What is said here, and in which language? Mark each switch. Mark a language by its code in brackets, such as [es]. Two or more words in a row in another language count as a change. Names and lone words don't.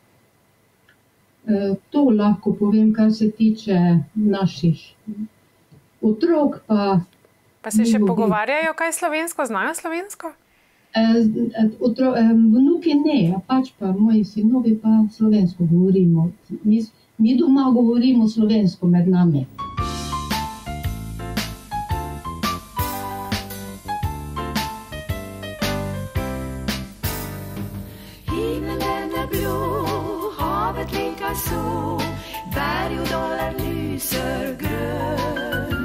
[sl] To lahko povem, kar se tiče naših otrok. Pa se še pogovarjajo kaj slovensko, znajo slovensko? Vnuki ne, pač pa moji sinovi pa slovensko govorimo. Mi doma govorimo slovensko med nami. [sv] Himmelen är blå, havet likaså, berg och dalar lyser grön.